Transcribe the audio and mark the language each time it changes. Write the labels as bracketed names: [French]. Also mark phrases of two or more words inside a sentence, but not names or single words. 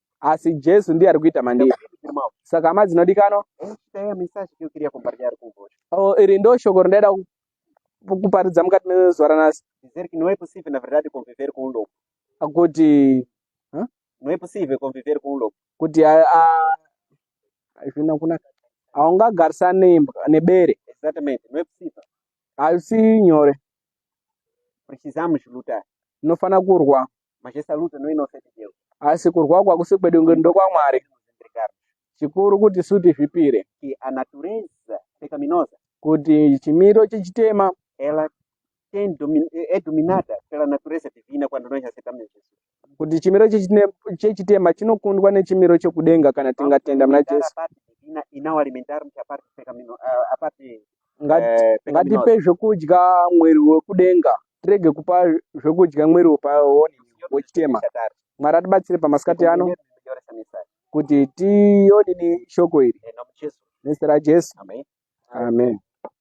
[Shona] asi Jesu ndiye ari kuita mandiri. [Portuguese] Meus irmãos, [Shona] Saka hama dzinodikanwa, [Portuguese] esta é a mensagem que eu queria compartilhar convosco. [Shona] iri ndo shoko rindaida kuparidza mukati mezuva ranhasi, [Portuguese] Dizer que não é possível, na verdade, conviver com um lobo. [Shona] kuti [Portuguese] Não é possível conviver com um lobo. [Shona] kuti zvina kunaka haungagarisani nebere, [Portuguese] Exatamente, não é possível. [Shona] hazvisi nyore. [Portuguese] Precisamos lutar. [Shona] Tinofana kurwa, [Portuguese] Mas essa luta não é nossa, é de Deus. [Shona] asi kurwa uku hakusi kwedu ndokwamwari. [Portuguese] Devemos entregar [Shona] Chikuru kuti sutizvipire, [Portuguese] que a natureza pecaminosa, [Shona] kuti chimiro chechitema [Portuguese] ela é dominada pela natureza divina quando nós aceitamos Jesus. [Shona] kuti chimiro chechitema chinokundwa nechimiro chekudenga kana [Portuguese] Vamos [Shona] tingatenda muna [Portuguese] alimentar a [Shona] Jesu. [Portuguese] parte divina e não alimentarmos a parte pecaminosa, a parte [Shona] Ngatipe [Portuguese] pecaminosa. [Shona] zvekudya mwiri wekudenga, tirege kupa zvekudya mwiri wechitema. [Portuguese] Esta tarde, [Shona] Mwari atibatsire pamasikati ano [Portuguese] compreender melhor essa mensagem. [Shona] kuti tionini shoko iri [Portuguese] Em nome de Jesus. [Shona] nezita raJesu. [Portuguese] Amém. [Shona] Amen.